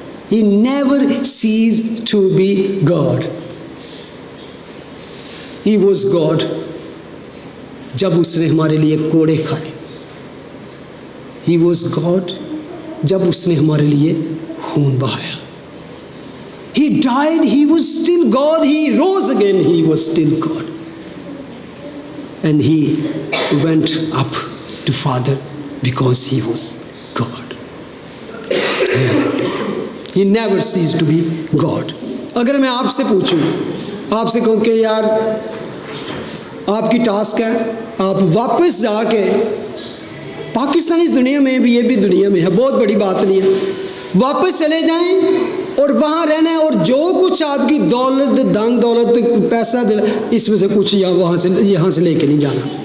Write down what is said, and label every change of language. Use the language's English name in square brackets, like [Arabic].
[English] He never cease to be God. He was God [Hindi] जब उसने हमारे लिए कोड़े खाए। [English] he was God [Hindi] जब उसने हमारे लिए खून बहाया। [English] He died, he was still God. He rose again, he was still God. And he went up to Father because he was God. He never ceased to be God. [Hindi] अगर मैं आपसे पूछूं, आपसे कहूं कि यार आपकी टास्क है, आप वापस जाके पाकिस्तान इस दुनिया में भी, ये भी दुनिया में है, बहुत बड़ी बात नहीं है, वापस चले जाएं और वहाँ रहना है, और जो कुछ आपकी दौलत, धन दौलत, पैसा दिला, इसमें से कुछ यहाँ से लेके नहीं जाना।